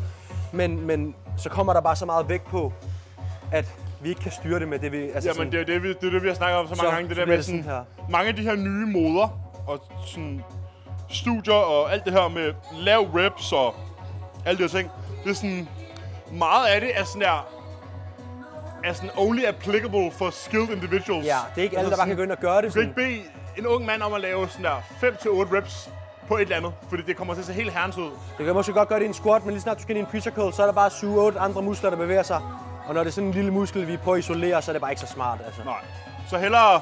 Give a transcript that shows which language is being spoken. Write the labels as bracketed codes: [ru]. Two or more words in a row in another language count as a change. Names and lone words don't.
[da] Men så kommer der bare så meget vægt på, at vi ikke kan styre det med det, vi... Altså jamen, det er det, vi har snakket om så mange gange. Det der med sådan her. Mange af de her nye moder og sådan studier og alt det her med lav reps og alle de her ting. Det er sådan... Meget af det er sådan der... er sådan [en] only applicable for skilled individuals. [da] Ja, det er ikke alle, der bare kan gå ind og gøre det. Du kan ikke bede en ung mand om at lave sådan der 5-8 reps på et eller andet, fordi det kommer til at se helt herrens ud. Det kan måske godt gøre det i en squat, men lige snart du skal ind i en [en] preacher curl, [da] så er der bare 7-8 andre muskler, der bevæger sig. Og når det er sådan en lille muskel, vi prøver at isolere, så er det bare ikke så smart. Altså. Nej. Så hellere...